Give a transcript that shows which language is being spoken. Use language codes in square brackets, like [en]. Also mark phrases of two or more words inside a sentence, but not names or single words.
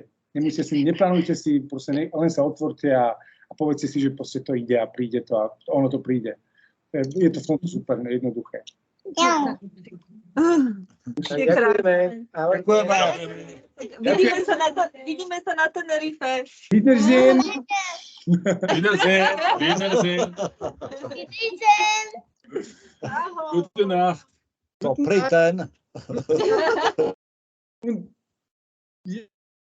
[sk] Neplánujte si, proste len sa otvorte a povedzte si, že proste to ide a príde to a ono to príde. Je to v tomto super, jednoduché. Ďakujeme. Vidíme sa na Tenerife. [de] Wiedersehen. Wiedersehen. Wiedersehen. [sk] Ahoj. [de] Gute Nacht. [cs] To prý ten.